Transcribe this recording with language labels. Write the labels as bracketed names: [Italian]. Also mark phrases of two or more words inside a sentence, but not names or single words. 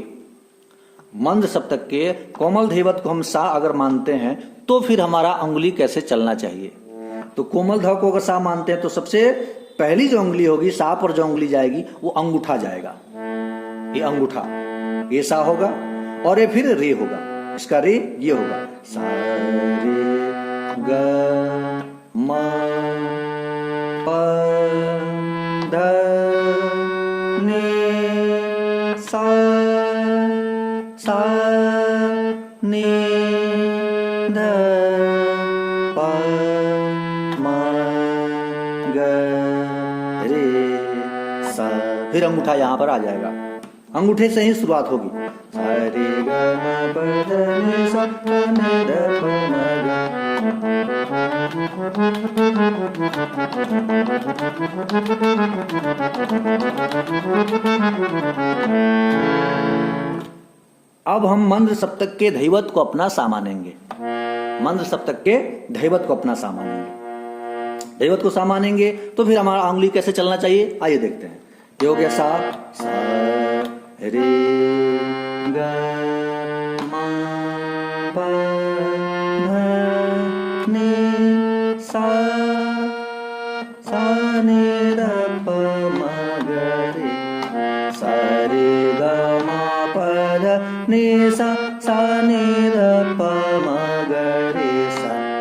[Hindi] मंद सप्तक के कोमल धैवत को हम सा अगर मानते हैं तो फिर हमारा अंगुली कैसे चलना चाहिए। तो कोमल ध को अगर सा मानते हैं तो सबसे पहली जो अंगुली होगी, सा पर जो अंगुली जाएगी वो अंगूठा जाएगा। ये अंगूठा, ये सा होगा और ये फिर रे होगा। इसका रे ये होगा सा रे ग म प ध नी सा सा नी ध प म ग रे सा। फिर अंगूठा यहां पर आ जाएगा, अंगूठे से ही शुरुआत होगी। सा रे ग म प ध नि सा नि ध प म ग। अब हम मंद सप्तक के धैवत को अपना सा मानेंगे। मंद सप्तक के धैवत को अपना सा मानेंगे। धैवत को सा मानेंगे तो फिर हमारा अंगुली कैसे चलना चाहिए, आइए देखते हैं। ये हो गया सा रे ग म प ध नि सा नि ध प म ग रे सा रे ग म प ध नि सा नि ध प म ग रे सा।